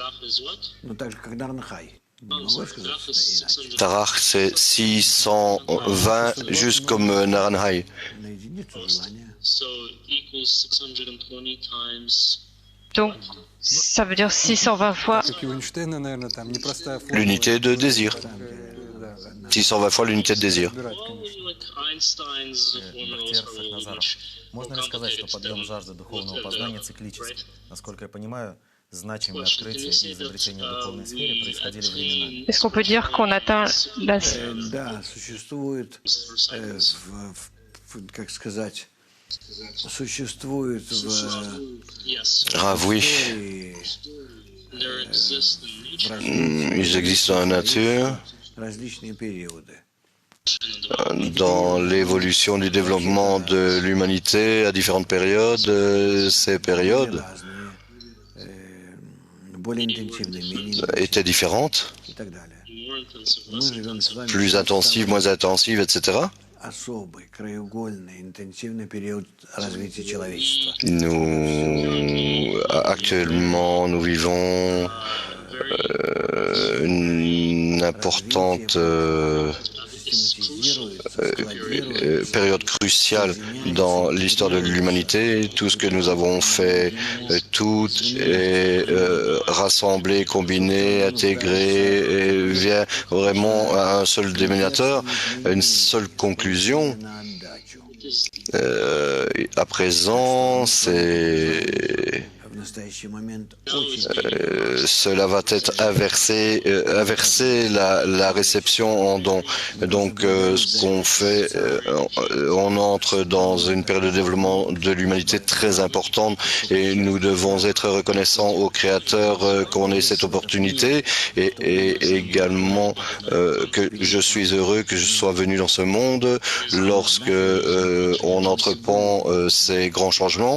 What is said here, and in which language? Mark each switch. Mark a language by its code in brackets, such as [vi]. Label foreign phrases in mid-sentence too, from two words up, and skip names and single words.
[fr] Tarach, c'est 620, juste comme Naranjai. Donc, ça veut dire 620 fois l'unité de désir. 620 fois l'unité de désir. [ru] Можно ли сказать, что подъем жажды духовного познания циклический? Насколько я понимаю, значимые открытия и изобретения в духовной сфере происходили временами. [fr] Est-ce qu'on peut dire qu'on atteint la... [ru] Да, существует, как сказать, существует в [fr] Ah oui, Ils existent dans la nature, [ru] различные периоды. [fr] dans l'évolution du développement de l'humanité à différentes périodes. Ces périodes [ru] Разные, более интенсивные, менее [fr] étaient différentes, [ru] и так далее. Мы живем с вами [fr] plus [ru] в [fr] intensives, moins intensives, etc. [ru] особый, краеугольный, интенсивный период развития человечества. [fr] Actuellement, nous vivons une importante [ru] Систематизируется, складируется, [fr] période cruciale dans l'histoire de l'humanité. Tout ce que nous avons fait, tout est rassemblé, combiné, intégré, et vient vraiment à un seul dénominateur, une seule conclusion. [ru] на отдачу. [fr] À présent, c'est [ru] В настоящий момент очень [fr] cela va être inversé la réception en don. Donc, ce qu'on fait, on entre dans une période de développement de l'humanité très importante et nous devons être reconnaissants au Créateur qu'on ait cette opportunité et également que je suis heureux que je sois venu dans ce monde lorsque on entreprend ces grands changements.